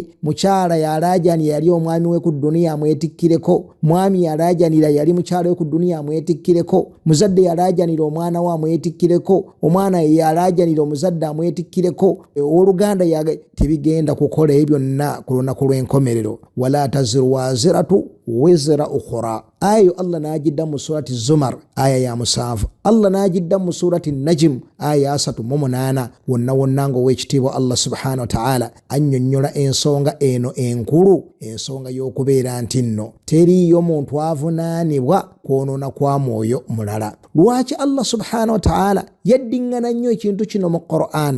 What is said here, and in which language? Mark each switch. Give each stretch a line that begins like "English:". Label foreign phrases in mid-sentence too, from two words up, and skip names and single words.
Ganda: Mukyala yalaajanira yali omwami we ku duniya amwetikkireko, mwami yalaajanira yali mukyala we ku duniya amwetikkireko, muzadde yalaajanira omwana we amwetikkireko, omwana ye yalaajanira omuzadde amwetikkireko, owooluganda tebigenda kukola ebyo byonna ku lunaku lw'enkomerero.
Arabic: ولا تزر وازرة وزر أخرى,
Ganda: ayo Allah n'agidda mu surati Zumar aya ya 7, Allah n'agidda mu surati Najm aya ya 38. Wonna wonna ng'ow'ekitiibwa Allah
Arabic: سبحانه وتعالى
Ganda: annyonnyola ensonga eno enkulu, ensonga y'okubeera nti nno teriyo muntu avunaanibwa kwonoona kwa mwoyo mulala. Lwaki Allah
Arabic: سبحانه وتعالى
Ganda: yaddiŋŋana nnyo ekintu kino mu Qur'an?